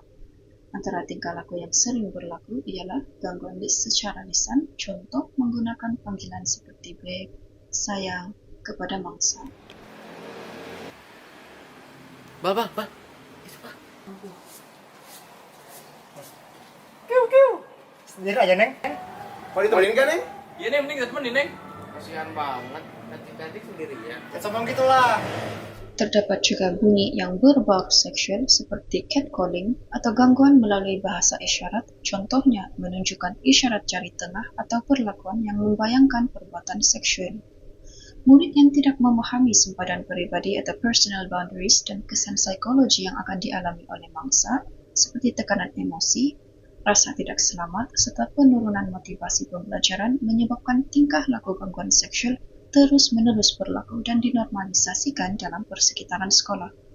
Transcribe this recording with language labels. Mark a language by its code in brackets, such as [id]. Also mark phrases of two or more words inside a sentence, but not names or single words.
[ms] Antara tingkah laku yang sering berlaku ialah gangguan secara lisan, contoh menggunakan panggilan seperti beb, sayang kepada mangsa. Ba. Itu ba. Kiu. [id] Sendiri aja, Neng. Mau ditemenin kan, Neng? Iya, Neng, mending temenin, Neng. Kasihan banget, adik-adik sendirian. Ya sombong gitulah. [ms] Terdapat juga bunyi yang berbaur seksual seperti catcalling atau gangguan melalui bahasa isyarat, contohnya menunjukkan isyarat jari tengah atau perlakuan yang membayangkan perbuatan seksual. Murid yang tidak memahami sempadan peribadi atau [en] personal boundaries [ms] dan kesan psikologi yang akan dialami oleh mangsa, seperti tekanan emosi, rasa tidak selamat, serta penurunan motivasi pembelajaran menyebabkan tingkah laku gangguan seksual terus-menerus berlaku dan dinormalisasikan dalam persekitaran sekolah.